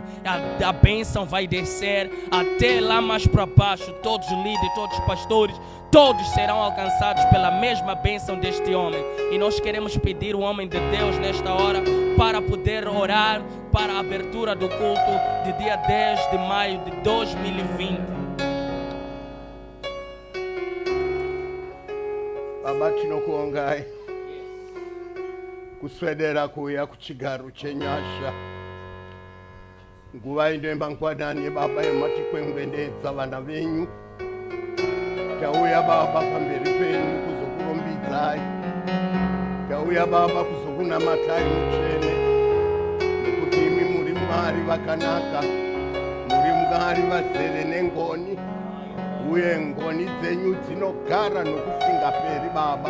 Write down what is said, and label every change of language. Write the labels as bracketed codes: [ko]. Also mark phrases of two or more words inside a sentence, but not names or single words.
[pt] A bênção vai descer até lá mais para baixo. Todos os líderes, todos os pastores, todos serão alcançados pela mesma bênção deste homem. E nós queremos pedir o homem de Deus nesta hora para poder orar para a abertura do culto de dia 10 de maio de 2020. [sn] Abatinokuongai kuswedera kuya kuchigaru chenyasha nguva inoemba ngwanani baba yematikwengwendedza vana venyu tauya baba pamberi penyu kuzokurumbidzai, tauya baba kuzokunamatai mutsvene, nekuti imi muri Mwari vakanaka, muri Mwari vazere nengoni, uye ngoni dzenyu dzinogara nokusingaperi baba.